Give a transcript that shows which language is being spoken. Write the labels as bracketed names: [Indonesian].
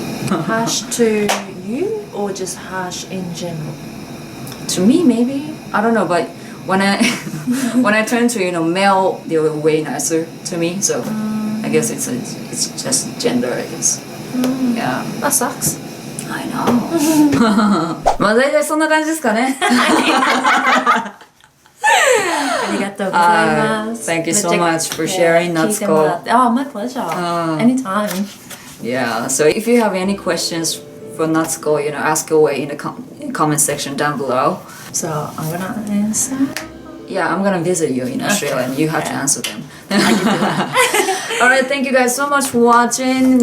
[English] Harsh to you or just harsh in general? To me, maybe. I don't know, but when I turn to male, they were way nicer to me. So I guess it's just gender, I guess. Yeah. That sucks. I know. [Japanese] まあ大体そんな感じですかね。ありがとうございます。 [English] Thank you so much for sharing, Natsuko. Oh, my pleasure. Anytime. Yeah. So if you have any questions for Natsuko, ask away in the comment section down below. So I'm gonna answer. Yeah, I'm gonna visit you in Australia, and you have to answer them. All right, thank you guys so much for watching.